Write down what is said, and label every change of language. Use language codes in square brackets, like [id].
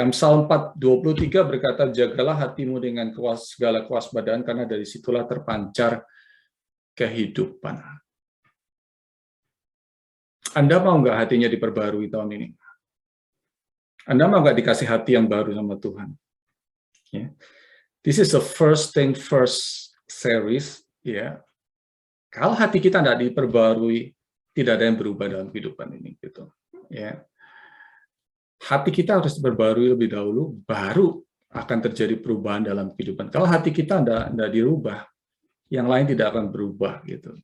[id] Amsal 4:23 berkata, jagalah hatimu dengan segala kewaspadaan, karena dari situlah terpancar kehidupan. Anda mau nggak hatinya diperbarui tahun ini? Anda mau nggak dikasih hati yang baru sama Tuhan? [en] Yeah. This is the first thing first series. [id] Ya, kalau hati kita nggak diperbarui, tidak ada yang berubah dalam kehidupan ini. Gitu. Ya. Hati kita harus diperbarui lebih dahulu, baru akan terjadi perubahan dalam kehidupan. Kalau hati kita tidak dirubah, yang lain tidak akan berubah. Gitu.